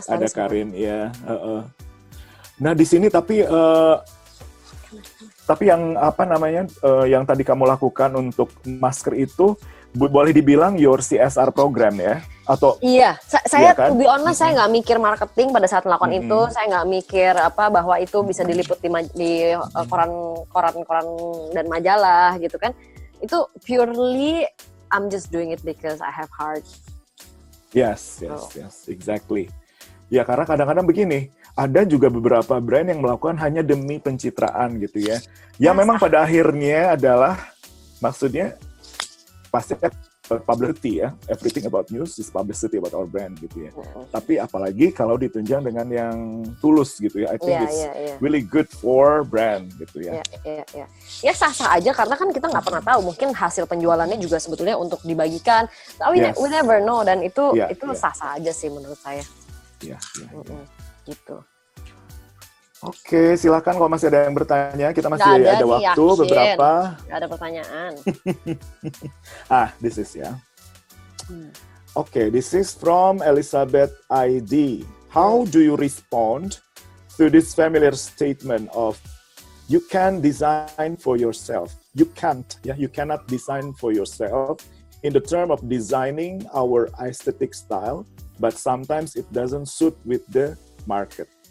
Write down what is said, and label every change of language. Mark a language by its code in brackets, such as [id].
[id] Ada Karin, ya. Nah, di sini tapi yang apa namanya, yang tadi kamu lakukan untuk masker itu boleh dibilang [en] your CSR program [id] ya? Atau iya, saya kan? [en] to be honest, [id] saya nggak mikir marketing pada saat melakukan itu. Saya nggak mikir bahwa itu bisa diliput di koran-koran dan majalah gitu kan. [en] Itu purely I'm just doing it because I have heart. Yes, exactly. [id] Ya, karena kadang-kadang begini, ada juga beberapa brand yang melakukan hanya demi pencitraan gitu ya. Ya memang pada akhirnya adalah, maksudnya pasti publicity ya. [en] Everything about news is publicity about our brand gitu ya. [id] Tapi apalagi kalau ditunjang dengan yang tulus gitu ya. [en] I think it's really good for brand gitu ya. [id] Ya sah-sah aja karena kan kita nggak pernah tahu. Mungkin hasil penjualannya juga sebetulnya untuk dibagikan. [en] We never know, [id] dan itu sah-sah aja sih menurut saya. Gitu. Oke, silakan kalau masih ada yang bertanya. Kita masih ada waktu beberapa. Nggak ada pertanyaan. [en] This is Okay, this is from Elizabeth ID. How do you respond to this familiar statement of you can design for yourself? You can't, you cannot design for yourself in the term of designing our aesthetic style, but sometimes it doesn't suit with the market.